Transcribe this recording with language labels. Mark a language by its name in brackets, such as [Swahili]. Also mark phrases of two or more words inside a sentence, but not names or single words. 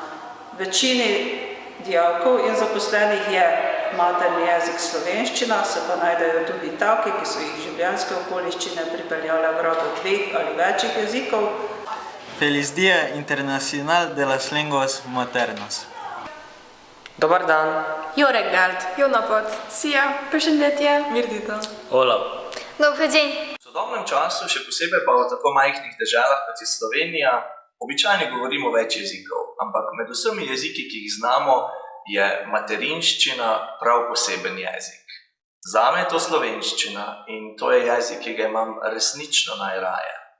[Slovenian] Večini dijakov in zaposlenih je materni jezik slovenščina, se pa najdejo tudi taki, ki so jih življenjske okoliščine pripeljale v rabo 2 ali večjih jezikov. [Spanish] Feliz Día Internacional de las Lenguas Maternas. [Croatian] Dobar dan. [Hungarian] Jó reggelt. Jó napot. Szia. Presenetje. [Albanian] Mirdita. [Spanish] Hola. [Slovak] Dober deň. [Slovenian] V sodobnem času, še posebej pa v tako majhnih deželah, kot je Slovenija, običajno govorimo več jezikov, ampak med vsemi jeziki, ki jih znamo, je materinščina prav poseben jezik. Zame je to slovenščina in to je jezik, ki ga imam resnično najraje.